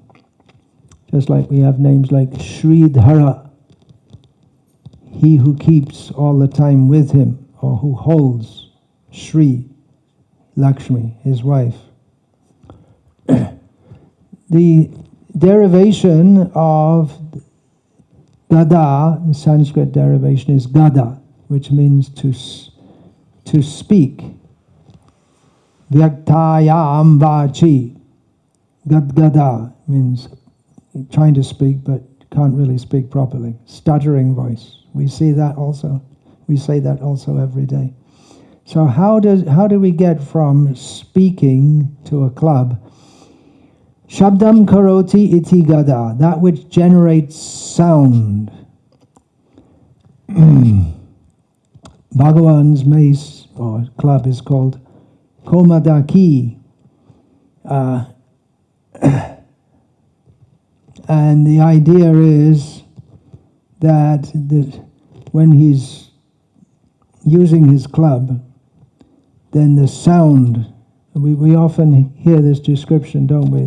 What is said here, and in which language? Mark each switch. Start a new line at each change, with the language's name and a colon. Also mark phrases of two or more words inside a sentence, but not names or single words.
English: Just like we have names like Sridhara, he who keeps all the time with him, or who holds Sri, Lakshmi, his wife. The derivation of Gada, the Sanskrit derivation is Gada, which means to speak.
Sanskrit: Vyaktayam vachi.
English: Gadgada means trying to speak but can't really speak properly. Stuttering voice. We see that also. We say that also every day. So how do we get from speaking to a club?
Sanskrit: Shabdam karoti iti gada,
English: that which generates sound. Bhagavan's mace or club is called komadaki. And the idea is that when he's using his club, then the sound, we often hear this description, don't we?